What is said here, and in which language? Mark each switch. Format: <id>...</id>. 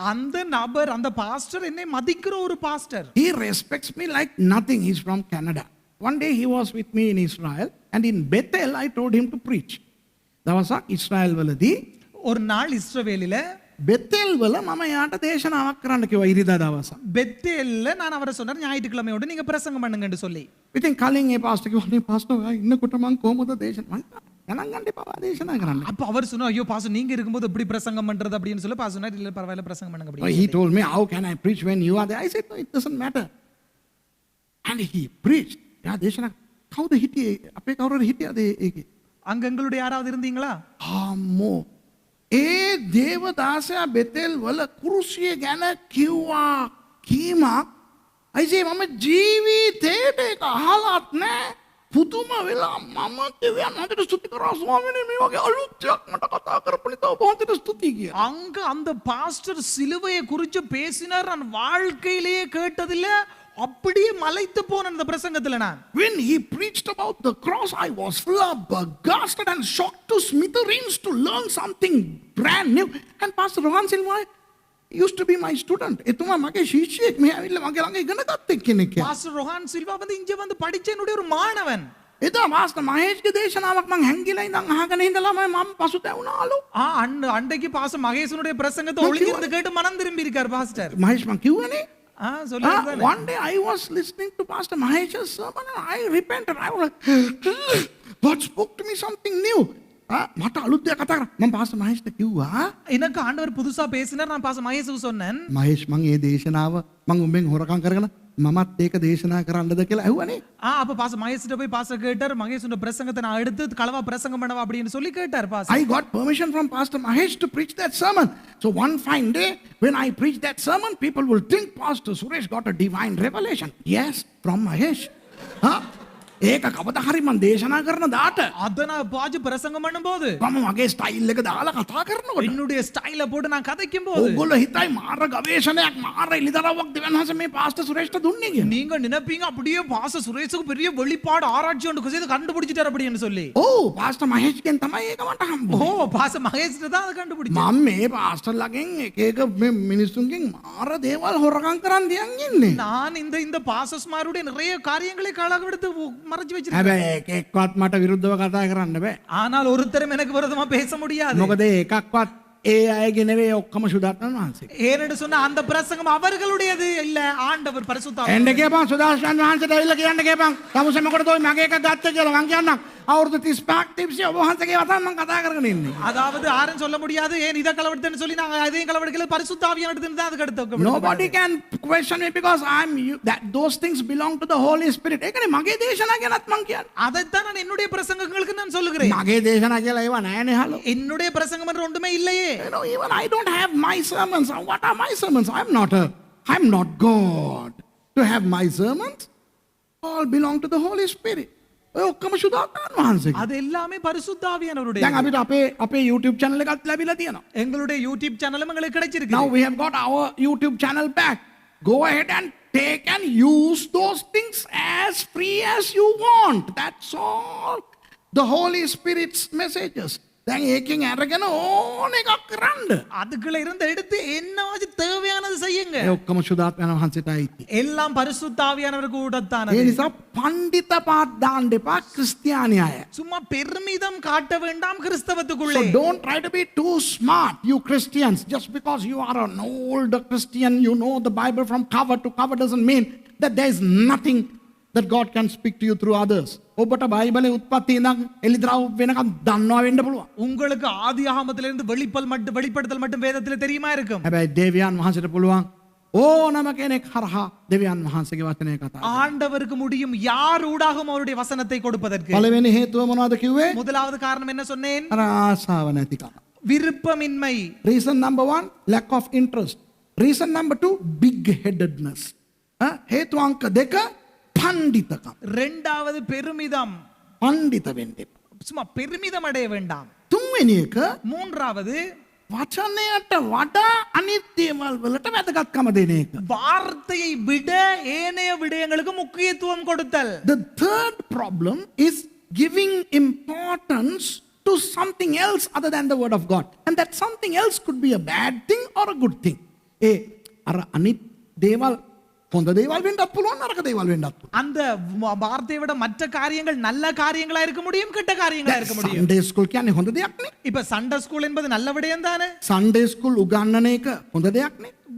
<ta>அந்த நபர், அந்த பாஸ்டர் என்னை மதிக்கிற ஒரு pastor.</ta> <en>He respects me like nothing. He's from Canada. One day he was with me in Israel and in Bethel I told him to preach.</en> <si>දවසක් ඉස්රායල් වලදී</si> <ta>ஒரு நாள் இஸ்ரவேலில</ta> <si>බෙතෙල් වල මම යාට දේශනාවක් කරන්න කිව්වා ඉරිදා දවස.</si> <ta>பெத்தேல்ல நான் அவரை சொன்னார் ஞாயிற்றுக்கிழமையோட நீங்க பிரசங்கம் பண்ணுங்கன்னு சொல்லி.</ta> <si>ඉතින් කලින් ඒ පාස්ටර් කිව්වා නේ පාස්ටර් ඔයා ඉන්නකොට මං කොහොමද දේශනා ගණන් ගන්න එපා දේශනා කරන්න.</si> <ta>அப்ப அவர் சொன்னார் ஐயோ பாஸ்டர் நீங்க இருக்கும்போது எப்படி பிரசங்கம் பண்றது அப்படின்னு சொல்லி பாஸ்டர் சொன்னார் இல்ல பரவாயில்ல பிரசங்கம் பண்ணுங்க அப்படி.</ta> <en>He told me how can I preach when you are there? I said no, it doesn't matter. And he preached.</en> <si>යා දේශනා කවුද හිටියේ? අපේ කවුරුහරි හිටියද ඒකේ?</si> <ta>அங்க எங்களுடைய யாராவது இருந்தீங்களா?</ta> <si>අම්මෝ. ඒ දේවදාසයා බෙතෙල් වල කුරුසිය ගැන කිව්වා කීමක් අයිසේ මම ජීවිතේට ඒක අහලත් නෑ. පුදුම වෙලා මම දෙවියන් හදට ස්තුති කරා ස්වාමීනි මේ වගේ අලුත්යක් මට කතා කරපු නිසා ඔබ හදට ස්තුති කියලා.</si> <ta>அங்க அந்த பாஸ்டர் சிலுவையை குறிச்சு பேசினார். நான் வாழ்க்கையிலேயே கேட்டதில்ல. அப்படியே மலைத்து போன அந்த பிரசங்கத்துல நான்.</ta> <en>When he preached about the cross, I was flabbergasted and shocked to smithereens to learn something brand new. And Pastor Rohan Silva used to be my student.</en> <si>එතුමා මගේ ශිෂ්‍යයෙක්. මේ ඇවිල්ලා මගේ ළඟ ඉගෙන ගත්ත කෙනෙක්.</si> <ta>பாஸ்டர் ரோஹான் சில்வா வந்து இங்க வந்து படிச்ச என்னுடைய ஒரு மாணவன்.</ta> <si>එදා මාස්ටර් මහේෂ්ගේ දේශනාවක් මං හැංගිලා ඉඳන් අහගෙන ඉඳලා මම පසුතැවුණාලු.</si> <ta>அன்றைக்கு பாஸ்டர் மகேசனுடைய பிரசங்கத்தை ஒளிஞ்சிருந்து கேட்டு மனம் திரும்பி இருக்கார் பாஸ்டர்.</ta> <si>මහේෂ් මං කිව්වනේ.</si> <ta>சொல்லுங்க.</ta> <en>One day I was listening to Pastor Mahesh's sermon and I repented. I was like, God spoke to me something new.</en> <si>මට අලුත් දෙයක් කතා කරා. මම පාස්ටර් මහේෂ්ට කිව්වා</si> <ta>எனக்கு ஆண்டவர் புதுசா பேசினார். நான் பாஸ்டர் மகேஷுக்கு சொன்னேன்.</ta> <si>මහේෂ් මං ඒ දේශනාව මං උඹෙන් හොරකම් කරගෙන මමත් ඒක දේශනා කරන්නද කියලා ඇහුවනේ.</si> <ta>அப்ப பாஸ்டர் மகேஷ்கிட்ட போய் பாஸ்டர் கேட்டார். மகேஷோட பிரசங்கத்தை நான் எடுத்து களவா பிரசங்கம் பண்ணவா அப்படின்னு சொல்லி கேட்டார் pastor.</ta> <en>I got permission from Pastor Mahesh to preach that sermon. So one fine day when I preach that sermon, people will think Pastor Suresh got a divine revelation. Yes, from Mahesh.</en> <si>ඒක කවදා හරි මං දේශනා කරන දාට</si> <ta>அத நான் பாஜ் பிரசங்கம் பண்ணும்போது</ta> <si>මම මගේ ස්ටයිල් එක දාලා කතා කරනකොට</si> <ta>என்னுடைய ஸ்டைல போட்டு நான் கதைக்கும் போது</ta> <si>ඕගොල්ලෝ හිතයි මාර ගවේෂණයක් මාර එලිදරව්වක් දෙවියන් වහන්සේ මේ පාස්ටර් සුරේෂ්ට දුන්නේ කියලා.</si> <ta>நீங்க நினைப்பீங்க அப்படியே பாஸ்டர் சுரேஷுக்கு பெரிய வெளிப்பாடு ஆராய்ச்சி ஒன்று செய்து கண்டுபிடிச்சிட்டார் அப்படின்னு சொல்லி.</ta> <si>පාස්ටර් මහේෂ්ගෙන් තමයි ඒක මට හම්බුනේ.</si> <ta>பாஸ்டர் மகேஷ்கிட்ட தான் அதை கண்டுபிடிச்சார்.</ta> <si>මම මේ පාස්ටර්ලාගෙන් එක එක මේ මිනිස්සුන්ගෙන් මාර දේවල් හොරකම් කරන් දියන් ඉන්නේ.</si> <ta>நான் இந்த பாஸ்டர்ஸ்மாருடைய நிறைய காரியங்களை களவெடுத்து மறைச்சு வச்சிருக்கேன்.</ta> <si>හැබැයි ඒක එක්කවත් මට විරුද්ධව කතා කරන්න බෑ.</si> <ta>ஆனால் ஒருத்தரும் எனக்கு விரோதமா பேச முடியாது.</ta> <si>මොකද ඒකක්වත් ඒ අයගේ නෙවෙයි ඔක්කොම සුදාත්මන් වහන්සේ.</si> <ta>ஏனென்று சொன்னா அந்த பிரசங்கம் அவர்களுடையது இல்ல, ஆண்டவர் பரிசுத்த</ta> <si>එන්න කියපන් සුදාස්යන් වහන්සේට ඇවිල්ලා කියන්න කියපන්. තමුසේ මොකටද ඔය මගේ එකක් ගත්තේ කියලා මං කියන්නම්. අවුරුදු 35ක් තිස්සේ ඔබ වහන්සේගේ වතන් මං කතා කරගෙන ඉන්නේ.</si> <ta>அதாவது யாரும் சொல்ல முடியாது ஏன் இத களவெடுத்தேன்னு சொல்லி நாங்க அதையும் களவெடுக்கல, பரிசுத்த ஆவியானவர் எடுத்து தான் அதுக்கு எடுத்து.</ta> <en>Nobody can question me because that those things belong to the Holy Spirit.</en> <si>ඒකනේ මගේ දේශනා ගැනත් මං කියන්නේ.</si> <ta>அதைத்தான் நான் என்னுடைய பிரசங்கங்களுக்கு நான் சொல்லுகிறேன்.</ta> <si>මගේ දේශනා කියලා ඒවා නෑනේ හලෝ.</si> <ta>என்னுடைய பிரசங்கம் என்று ஒன்றுமே இல்லையே.</ta> <en>You know, even I don't have my sermons. What are my sermons? I'm not God to have my sermons. All belong to the Holy Spirit.</en> <si>ඔය ඔක්කොම සුදාත්මන් වහන්සේගේ.</si> <ta>அது எல்லாமே பரிசுத்த ஆவியானவருடைய.</ta> <si>දැන් අපිට අපේ YouTube channel එකත් ලැබිලා තියෙනවා.</si> <ta>எங்களுடைய YouTube சேனலும் எங்களுக்கு கிடைச்சிருக்கு.</ta> <en>Now we have got our YouTube channel back. Go ahead and take and use those things as free as you want. That's all. The Holy Spirit's messages.</en> <si>දැන් ඒකෙන් අරගෙන ඕන එකක් කරන්න.</si> <ta>அதுக்குள்ள இருந்து எடுத்து என்னவாச்சு தேவையானது செய்யுங்க.</ta> <si>ඒ ඔක්කොම සුදාත්මන් වහන්සේට අයිති.</si> <ta>எல்லாம் பரிசுத்த ஆவியானவருக்கு</ta> <si>ඒ</si> <ta>உடத்தானது.</ta> <si>නිසා පඬිත පාත් දාන්න එපා ක්‍රිස්තියානි අය.</si> <ta>சும்மா பெருமிதம் காட்ட வேண்டாம்</ta> <en>So</en> <ta>கிறிஸ்தவத்துக்குள்ளே.</ta> <en>don't try to be too smart, you Christians. Just because you are an older Christian, you know the Bible from cover to cover doesn't mean that there is nothing that God can speak to you through others.</en> <si>ඔබට බයිබලේ උත්පත්ති ඉඳන් එලිදරව් වෙනකම් දන්නවා වෙන්න පුළුවන්.</si> <ta>உங்களுக்கு ஆதியாகமத்திலிருந்து வெளிப்படுத்தல் மட்டும் வேதத்துல தெரியுமா இருக்கும்.</ta> <si>හැබැයි දෙවියන් වහන්සේට පුළුවන් ඕනම කෙනෙක් හරහා දෙවියන් වහන්සේගේ වචනය කතා කරන්න.</si> <ta>ஆண்டவருக்கு முடியும் யார் ஊடாகவும் அவருடைய வசனத்தை கொடுப்பதற்கு.</ta> <si>පළවෙනි හේතුව මොනවද කිව්වේ?</si> <ta>முதலாவது காரணம் என்ன சொன்னேன்?</ta> <si>අර ආසාව නැතිකම.</si> <ta>விருப்பமின்மை.</ta> <en>Reason number 1, lack of interest. Reason number 2, big headedness.</en> <si>හේතු අංක 2, පඬිතකම.</si> <ta>இரண்டாவது பெருமிதம்.</ta> <si>පඬිත වෙන්න එපා.</si> <ta>சும்மா பெருமிதம் அடைய வேண்டாம்.</ta> <si>තුන්වෙනි එක</si> <ta>மூன்றாவது</ta> <si>වචනයට වඩා අනිත් දේවල් වලට වැදගත්කම දෙන එක.</si> <ta>வார்த்தையை விட ஏனைய விடயங்களுக்கு முக்கியத்துவம் கொடுத்தல்.</ta> <en>The third problem is giving importance to something else other than the word of God. And that something else could be a bad thing or a good thing.</en> <si>අර අනිත් දේවල් හොඳ දේවල් වෙන්නත් පුළුවන් නරක දේවල් වෙන්නත් පුළුවන්.</si> <ta>அந்த வார்த்தையை விட மற்ற காரியங்கள் நல்ல காரியங்களா இருக்க முடியும், கெட்ட காரியங்களா இருக்க முடியும்.</ta> <si>Sunday school කියන්නේ හොඳ දෙයක් නේ.</si> <ta>இப்ப சண்டே ஸ்கூல் என்பது நல்ல விடயம் தானே.</ta> <si>Sunday school උගන්වන එක හොඳ දෙයක් නේ.</si>